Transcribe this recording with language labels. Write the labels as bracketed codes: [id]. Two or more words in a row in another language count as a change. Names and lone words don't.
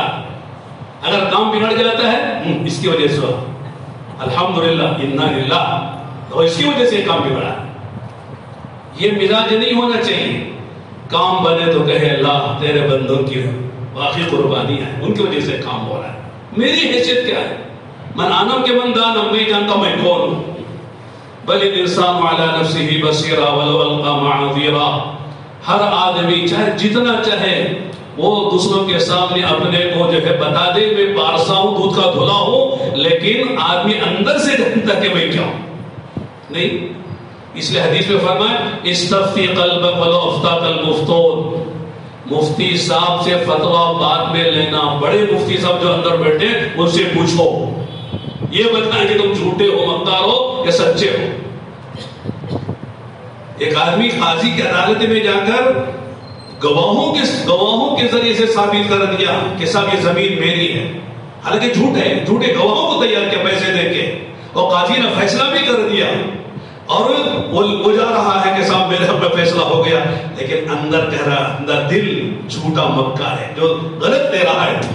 [ur] اگر کام بگڑ جاتا ہے اس کی وجہ سے ہوا, [ar] الحمدللہ انا للہ, [ur] تو اس کی وجہ سے کام بگڑا. یہ مزاج نہیں ہونا چاہیے. کام بنے تو کہے اللہ تیرے بندوں کی واقعی قربانی ہے, ان کی وجہ سے کام ہو رہا ہے, میری حیثیت کیا ہے, [fa] من آنم کے من دانم, [ur] میں جانتا ہوں میں کون ہوں. [ar] بل الانسان علی نفسہ بصیرہ ولو القی معاذیرہ. [ur] ہر آدمی چاہے جتنا چاہے وہ دوسروں کے سامنے اپنے کو جو ہے بتا دے میں پارسا ہوں, دودھ کا دھلا ہوں, لیکن آدمی اندر سے جانتا کہ میں کیا ہوں نہیں. اس لیے حدیث میں فرمایا [ar] استفتی قلبک ولو افتاک المفتون. [ur] مفتی صاحب سے فتویٰ بعد میں لینا, بڑے مفتی صاحب جو اندر بیٹھے ان سے پوچھو, یہ بتائیں کہ تم جھوٹے ہو مکار ہو یا سچے ہو. ایک آدمی قاضی کی عدالت میں جا کر گواہوں کے ذریعے سے ثابت کر دیا کہ صاحب یہ زمین میری ہے, حالانکہ جھوٹ ہے, جھوٹے گواہوں کو تیار کیا پیسے دے کے, اور قاضی نے فیصلہ بھی کر دیا اور وہ جا رہا ہے کہ صاحب میرے حق میں فیصلہ ہو گیا, لیکن اندر کہہ رہا, اندر دل جھوٹا مکار ہے جو غلط دے رہا ہے.